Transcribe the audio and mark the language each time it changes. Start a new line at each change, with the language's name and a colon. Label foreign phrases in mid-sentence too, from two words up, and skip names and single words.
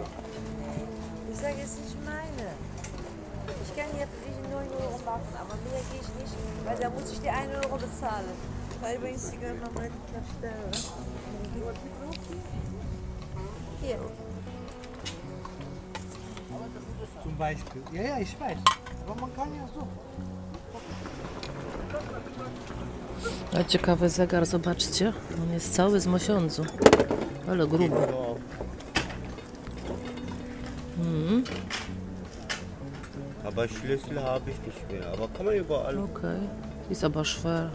German: Ich sage, es ist nicht meine. Ich kann hier für dich 9 Euro machen, aber mehr gehe ich nicht, weil da muss ich dir 1 Euro bezahlen. Weil übrigens die gehören noch mal nach Stelle. Hier. Zum Beispiel. Ja, ich weiß. Aber man kann ja so.
Polish: A ciekawy zegar, zobaczcie. On jest cały z mosiądzu. Ale gruby.
German: Aber Schlüssel habe ich nicht mehr. Aber kann man überall. Okay. Ist aber schwer.